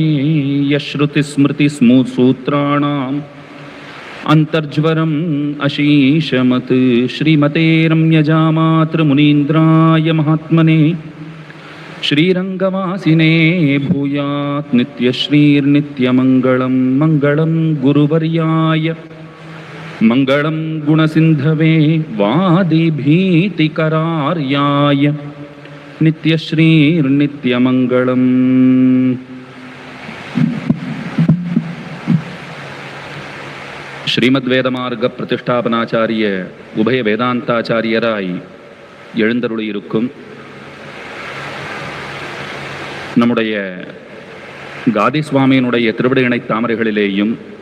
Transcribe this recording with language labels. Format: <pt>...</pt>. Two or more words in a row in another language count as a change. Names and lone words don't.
<sa>यश्रुतिस्मृतिस्मृतिसूत्राणाम् अन्तर्ज्वरम् अशीशमत् श्रीमते रम्यजामातृमुनीन्द्राय महात्मने श्रीरङ्गवासिने भूयात् नित्यश्रीर्नित्यमङ्गलं मङ्गलं गुरुवर्याय मङ्गलं गुणसिन्धवे वादिभीतिकरार्याय नित्यश्रीर्नित्यमङ्गलम्।</sa> <ta>ஸ்ரீமத்வேதமார்க பிரதிஷ்டாபனாச்சாரிய உபய வேதாந்தாச்சாரியராய் எழுந்தருளியிருக்கும் நம்முடைய காதி சுவாமியினுடைய திருவிடையினை தாமரைகளிலேயும்</ta>